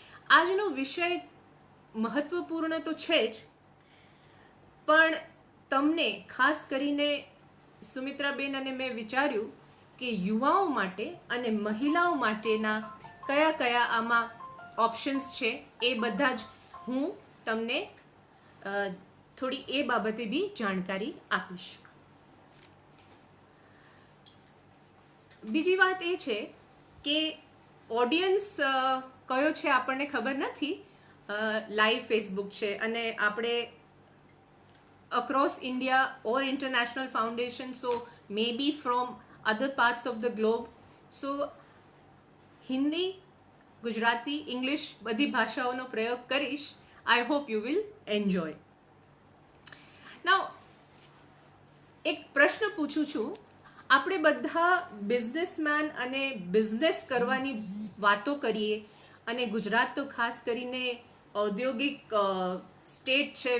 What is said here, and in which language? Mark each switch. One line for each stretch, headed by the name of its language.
Gujarati: આજનો વિષય મહત્વપૂર્ણ તો છે જ, પણ તમને ખાસ કરીને સુમિત્રાબેન અને મેં વિચાર્યું કે યુવાઓ માટે અને મહિલાઓ માટેના કયા કયા આમાં ઓપ્શન્સ છે એ બધા જ હું તમને થોડી એ બાબતે બી જાણકારી આપીશ. બીજી વાત એ છે કે ઓડિયન્સ કયો છે આપણને ખબર નથી. લાઈવ ફેસબુક છે અને આપણે
English: across India or international foundation, so maybe from other parts of the globe. So Hindi, Gujarati, English
Gujarati: બધી ભાષાઓનો પ્રયોગ કરીશ.
English: I hope you will enjoy. Now
Gujarati: એક પ્રશ્ન પૂછું છું. આપણે બધા બિઝનેસમેન અને બિઝનેસ કરવાની વાતો કરીએ અને ગુજરાત તો ખાસ કરીને ઔદ્યોગિક સ્ટેટ છે.